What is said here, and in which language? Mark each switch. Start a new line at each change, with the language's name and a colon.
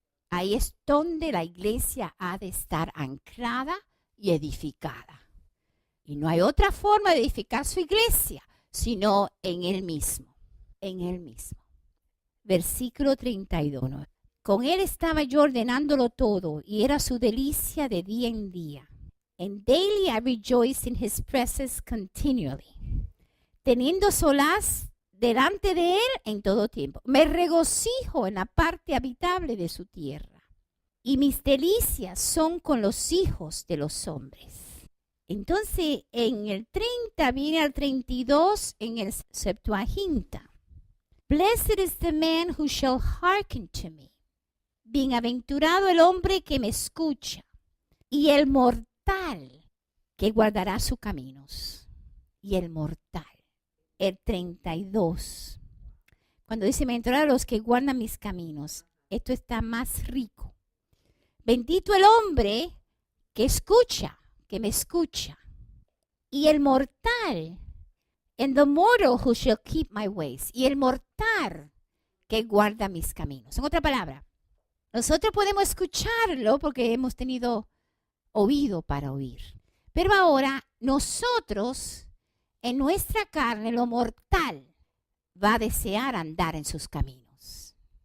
Spanish: Ahí es donde la iglesia ha de estar anclada y edificada. Y no hay otra forma de edificar su iglesia sino en Él mismo. En Él mismo. Versículo 32. Con Él estaba yo ordenándolo todo y era su delicia de día en día.
English: And daily I rejoice in his presence continually.
Spanish: Teniendo solaz delante de él en todo tiempo. Me regocijo en la parte habitable de su tierra. Y mis delicias son con los hijos de los hombres. Entonces, en el 30 viene al 32 en el Septuaginta.
English: Blessed is the man who shall hearken to me.
Spanish: Bienaventurado el hombre que me escucha. Y el mortal que guardará sus caminos. Y el mortal. El 32. Cuando dice, bienaventurado los que guardan mis caminos. Esto está más rico. Bendito el hombre que escucha, que me escucha. Y el mortal.
English: And the mortal who shall keep my ways.
Spanish: Y el mortal que guarda mis caminos. En otra palabra, nosotros podemos escucharlo porque hemos tenido oído para oír. Pero ahora nosotros, en nuestra carne, lo mortal, va a desear andar en sus caminos.